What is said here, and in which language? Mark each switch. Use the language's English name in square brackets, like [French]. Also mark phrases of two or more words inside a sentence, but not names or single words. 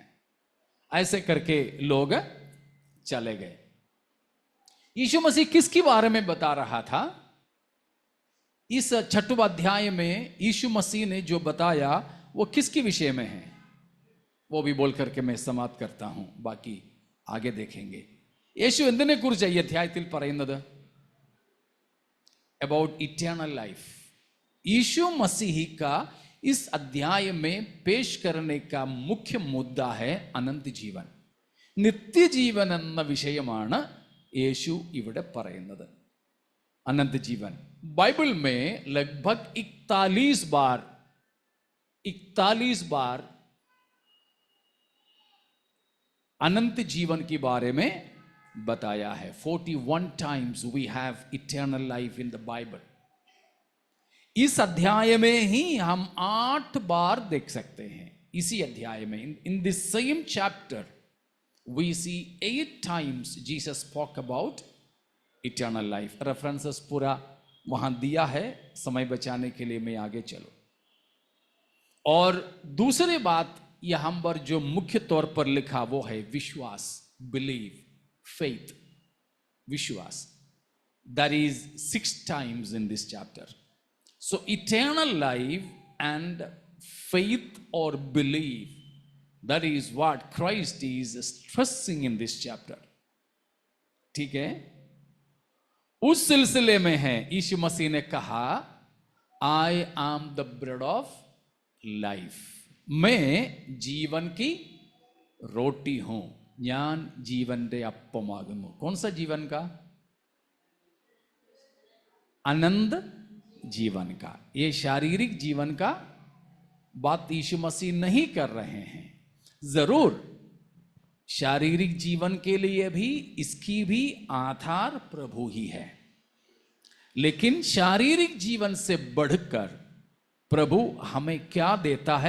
[Hindi] ऐसे करके लोग चले गए। यीशु मसीह किसके बारे में बता रहा था? इस 6वें अध्याय में यीशु मसीह ने जो बताया वो किसके विषय में है, वो भी बोल करके मैं समाप्त करता हूं, बाकी आगे देखेंगे। [Malayalam] യേശു എന്തിനെ കുറിച്ച് ഈ അധ്യായത്തിൽ പറയുന്നത്? [English] about eternal life. [Hindi] यीशु मसीह का इस अध्याय में पेश करने का मुख्य मुद्दा है अनंत जीवन, [Malayalam] നിത്യജീവൻ എന്ന വിഷയമാണ് യേശു ഇവിടെ പറയുന്നത്। [Hindi] अनंत जीवन बाइबल में लगभग 41 बार अनंत जीवन के बारे में बताया है। [English] 41 times we have eternal life in the Bible। [Hindi] इस अध्याय में ही हम 8 बार देख सकते हैं। इसी अध्याय में [English] in this same chapter we see 8 times Jesus spoke about eternal life। [Hindi] रेफरेंसेस पूरा वहां दिया है, समय बचाने के लिए मैं आगे चलो। और दूसरी बात यहां पर जो मुख्य तौर पर लिखा वो है विश्वास, [English] believe, faith, [Hindi] विश्वास। [English] That is 6 times in this chapter। So eternal life and faith or belief, that is what Christ is stressing in this chapter। [Hindi] ठीक है, उस सिलसिले में है यीशु मसीह ने कहा [English] I am the bread of life, [Hindi] मैं जीवन की रोटी हूं, [Malayalam] ഞാൻ ജീവന്റെ അപ്പമാകുന്നു। [Hindi] कौन सा जीवन का? अनंत जीवन का। ये शारीरिक जीवन का बात यीशु मसीह नहीं कर रहे हैं। जरूर शारीरिक जीवन के लिए भी इसकी भी आधार प्रभु ही है, लेकिन शारीरिक जीवन से बढ़कर प्रभु हमें क्या देता है?